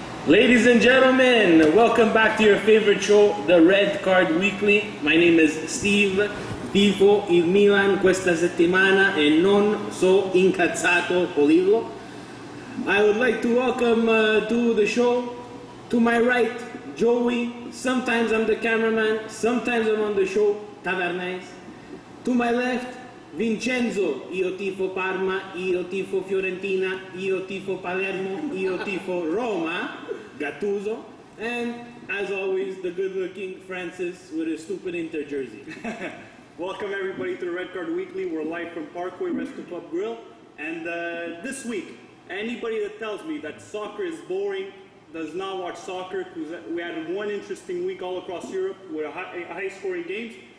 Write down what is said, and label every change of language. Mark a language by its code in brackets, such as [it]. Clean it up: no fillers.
[en] Ladies and gentlemen, welcome back to your favorite show, The Red Card Weekly. My name is Steve. [it] Tifo il Milan questa settimana e non so incazzato Polillo. [en] I would like to welcome to the show, to my right, Joey. Sometimes I'm the cameraman, sometimes I'm on the show, Tavernais. To my left, Vincenzo. [it] Io tifo Parma, io tifo Fiorentina, io tifo Palermo, io tifo Roma, Gattuso. [en] And as always, the good-looking Francis with his stupid Inter jersey. Welcome everybody to the Red Card Weekly. We're live from Parkway Rescue Club Grill. And this week, anybody that tells me that soccer is boring does not watch soccer, because we had one interesting week all across Europe with high-scoring games.